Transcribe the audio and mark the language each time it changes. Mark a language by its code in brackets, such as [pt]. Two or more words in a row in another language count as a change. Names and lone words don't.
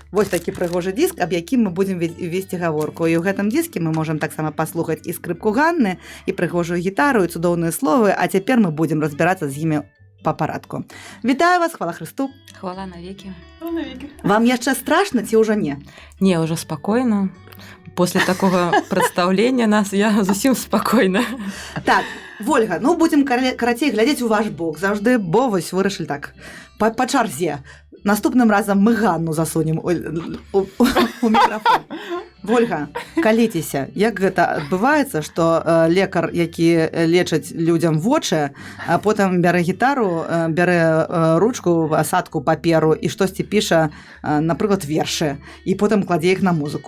[be] Вось такі прыгожы дыск, аб якім мы будзем весці гаворку. І ў гэтым дыске мы можам таксама паслухаць і скрыпку Ганны, і прыгожую гітару, і цудоўныя словы, а цяпер мы будзем разбірацца з імі па парадку. Вітаю вас, хвала Христу. [ru] Хвала навеки. [be] Вам яшчэ страшна ці ўжо не? [ru] Не, уже спокойно. После такого прадстаўлення нас я [be] зусім спокойна. Так, Вольга, ну будзем карацей глядзець у ваш бок. Заўжды, бо вось вырашылі так, па чарзе. Наступным разам мы Ганну засунем у мікрафон. Вольга, каліцеся, як гэта адбываецца, што лекар, які лечыць людзям вочы, а потым бярэ гітару, бярэ ручку, асадку паперу і штосьці піша, напрыклад, вершы, і потым кладзе іх на музыку.